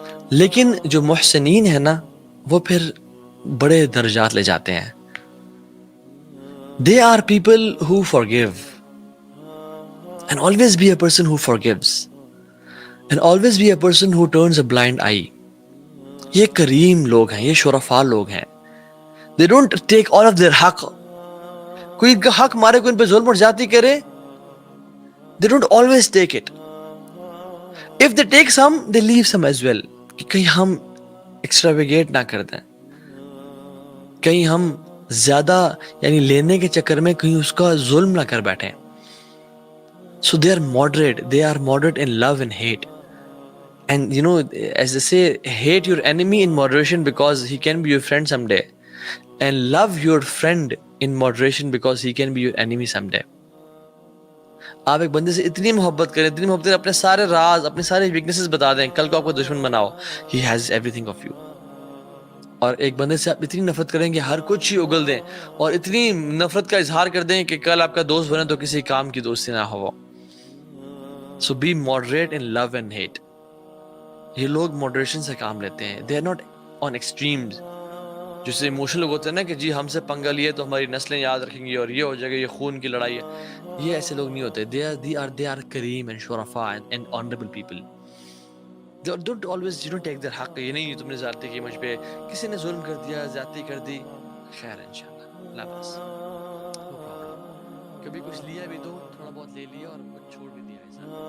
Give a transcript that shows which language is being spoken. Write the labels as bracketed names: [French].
[Urdu] لیکن جو محسنین ہیں نا, وہ پھر بڑے درجات لے جاتے ہیں. [English] They are people who forgive, and always be a person who forgives, and always be a person who turns a blind eye. [Urdu] یہ کریم لوگ ہیں, یہ شرفاء لوگ ہیں. [English] They don't take all of their حق. [Urdu] کوئی ان کا حق مارے, کوئی ان پہ ظلم اور زیادتی کرے, [English] they don't always take it. If they take some, they leave some as well. [Urdu] کہ کہیں ہم ایکسٹراویگیٹ نہ کر دیں, کہیں ہم زیادہ یعنی لینے کے چکر میں کہیں اس کا ظلم نہ کر بیٹھیں. [English] So they are moderate in love and hate. And you know, as they say, hate your enemy in moderation because he can be your friend someday, and love your friend in moderation because he can be your enemy someday. [Urdu] آپ ایک بندے سے اتنی محبت کریں, اتنی محبت کریں, اپنے سارے راز, اپنے سارے ویکنیسز بتا دیں, کل کو آپ کو دشمن بناؤ, [English] he has everything of you. [Urdu] اور ایک بندے سے آپ اتنی نفرت کریں کہ ہر کچھ ہی اگل دیں, اور اتنی نفرت کا اظہار کر دیں کہ کل آپ کا دوست بنے تو کسی کام کی دوستی نہ ہو. [English] So be moderate in love and hate. [Urdu] یہ لوگ ماڈریشن سے کام لیتے ہیں. [English] They are not on extremes. [Urdu] جیسے ایموشنل لوگ ہوتے ہیں نا کہ جی ہم سے پنگا لیے تو ہماری نسلیں یاد رکھیں گی اور یہ ہو جائے گا, یہ خون کی لڑائی ہے. یہ ایسے لوگ نہیں ہوتے. [English] They are کریم and شرفاء and honorable people. Don't always take their حق. [Urdu] یہ نہیں تم نے زیادتی کی مجھ پہ, کسی نے ظلم کر دیا, زیادتی کر دی, خیر انشاءاللہ, لا بس, [English] no problem. [Urdu] کبھی کچھ لیا بھی تو تھوڑا بہت لے لیا اور کچھ چھوڑ بھی دیا ایسا.